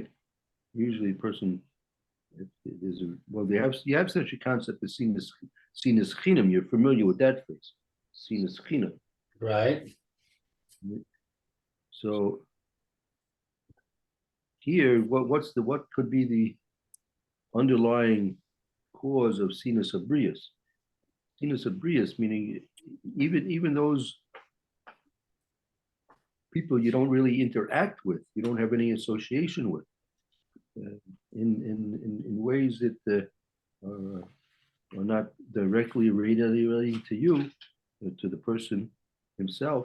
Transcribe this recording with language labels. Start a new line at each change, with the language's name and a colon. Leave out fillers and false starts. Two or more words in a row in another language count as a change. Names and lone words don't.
English: Usually, a person you have such a concept as
Hebrew: שנאת חנם.
English: You're familiar with that phrase,
Hebrew: שנאת חנם,
English: right? So here, what could be the underlying cause of
Hebrew: שנאת הבריות? שנאת הבריות
English: meaning even those people you don't really interact with, you don't have any association with, in ways that are not directly relating to you, to the person himself.